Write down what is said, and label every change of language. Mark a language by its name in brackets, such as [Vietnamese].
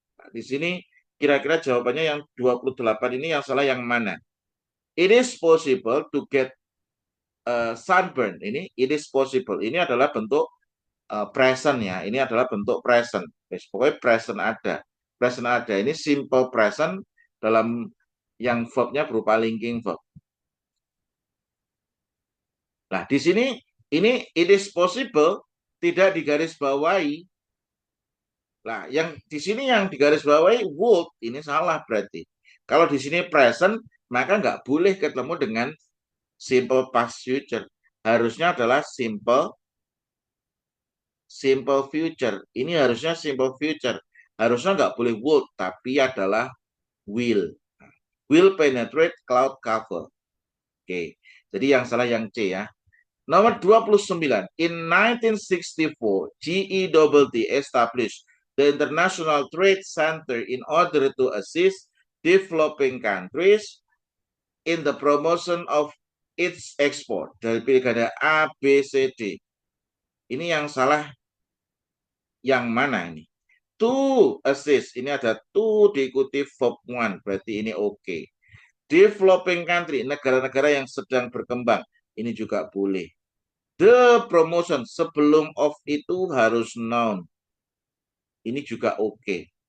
[Indonesian] Nah, di sini kira-kira jawabannya yang 28 ini yang salah yang mana? [English] It is possible to get sunburn. [Indonesian] Ini it is possible. Ini adalah bentuk present ya. Ini adalah bentuk present. Pokoknya present ada. Present ada. Ini simple present dalam yang verbnya berupa linking verb. Nah, di sini ini it is possible tidak digarisbawahi. Nah, yang di sini yang digarisbawahi would, ini salah berarti. Kalau di sini present, maka nggak boleh ketemu dengan simple past future. Harusnya adalah simple future. Ini harusnya simple future. Harusnya nggak boleh would, tapi adalah will. [English] Will penetrate cloud cover. [Indonesian] Oke, jadi yang salah yang C ya. Nomor 29. [English] In 1964, GETT established the International Trade Center in order to assist developing countries in the promotion of its export. [Indonesian] Dari pilkada A, B, C, D. Ini yang salah yang mana ini? To assist, ini ada to diikuti verb one, berarti ini oke. Developing country, negara-negara yang sedang berkembang, ini juga boleh. The promotion, sebelum of itu harus noun, ini juga oke.